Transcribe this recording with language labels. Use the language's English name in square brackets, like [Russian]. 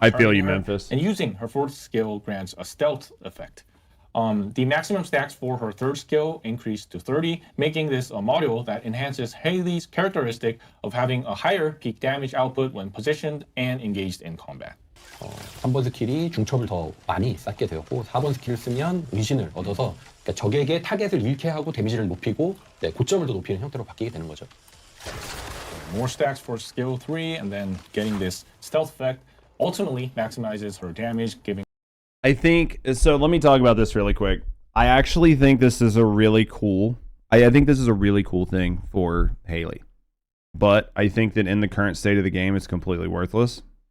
[English] I feel you, targeting her, Memphis. and using her 4th skill grants a stealth effect. The maximum stacks for her 3rd skill increased to 30, making this a module that enhances Haley's characteristic of having a higher peak damage output when positioned and engaged in combat. [Korean] 3번 스킬이 중첩을 더 많이 쌓게 되었고 4번 스킬을 쓰면 의신을 얻어서 그러니까 적에게 타겟을 잃게 하고 데미지를 높이고 고점을 더 높이는 형태로 바뀌게 되는 거죠. [English] More stacks for skill 3, and then getting this stealth effect ultimately maximizes her damage, giving. I think so. Let me talk about this really quick. I actually think this is a really cool. I think this is a really cool thing for Haley, but I think that in the current state of the game, it's completely worthless.